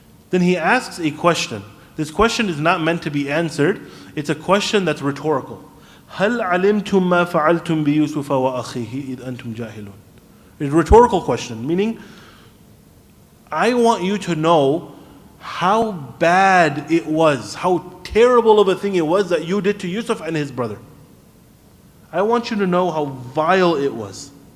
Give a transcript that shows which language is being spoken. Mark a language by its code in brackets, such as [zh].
[en] Then he asks a question. This question is not meant to be answered. It's a question that's rhetorical. [ar] هل علمتم ما فعلتم بيوسف وأخيه إذ أنتم جاهلون. [en] It's a rhetorical question, meaning I want you to know how bad it was, how terrible of a thing it was that you did to Yusuf and his brother. I want you to know how vile it was.